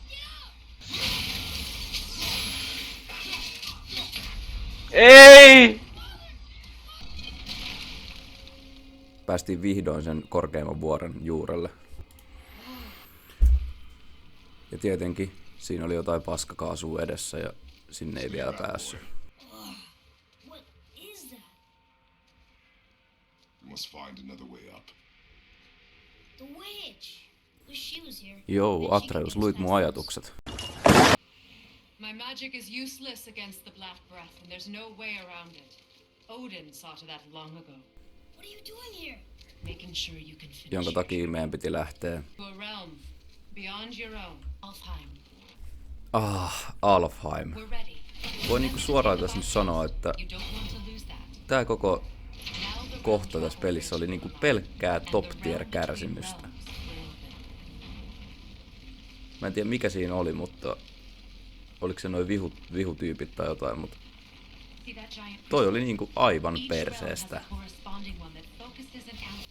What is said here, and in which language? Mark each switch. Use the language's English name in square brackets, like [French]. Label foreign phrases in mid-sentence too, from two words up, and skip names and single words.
[Finnish] Ei! päästiin vihdoin sen korkeimman vuoren juurelle. Ja tietenkin siinä oli jotain paskakaasua edessä ja sinne ei vielä päässyt. [English] What is that? must find another way up. The witch. Wish she was here. [Finnish] Joo, [English] Then she could [Finnish] Atreus, [English] get us [Finnish] luit mun [English] past this. [Finnish] ajatukset. [English] My magic is useless against the Black Breath, and there's no way around it. Odin saw to that long ago, What are you doing here? making sure you can finish [Finnish] Jonka [English] your [Finnish] takia meidän piti lähteä. [English] to a realm beyond your own. Alfheim, Alfheim. we're ready. [Finnish] Voi niinku suoraan tässä nyt sanoa, että [English] You don't want to lose that. [Finnish] tää koko [English] Now the [Finnish] kohta tässä pelissä oli niinku pelkkää [English] top tier [Finnish] kärsimystä. Mä en tiedä mikä siinä oli, mutta oliko se noin vihutyypit tai jotain, mutta [English] See that giant [Finnish] toi oli niinku aivan [English] Each realm has [Finnish] perseestä. [English] a corresponding one that focuses an